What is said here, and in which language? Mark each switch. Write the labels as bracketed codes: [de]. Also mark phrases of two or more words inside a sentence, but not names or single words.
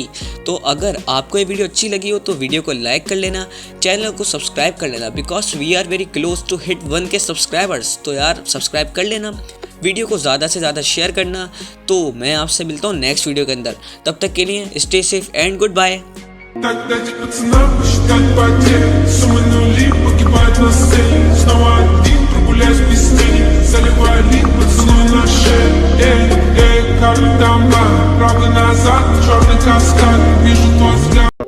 [hi] तो अगर आपको ये वीडियो अच्छी लगी हो तो वीडियो को लाइक कर लेना, चैनल को सब्सक्राइब कर लेना, [en] because we are very close to hit 1K subscribers. [hi] तो यार सब्सक्राइब कर लेना, वीडियो को ज़्यादा से ज़्यादा शेयर करना। तो मैं आपसे मिलता हूँ [en] next video [hi] के अंदर, तब तक के लिए [en] stay safe and good bye. [ru] Так дайте пацанам посчитать потери. Суммы нули погибают на сцене. Снова один прогуляюсь без тени. Заливаю лик, поцелуй на шею. Эй, эй, как там, правый назад, черный каскад. Вижу твой взгляд.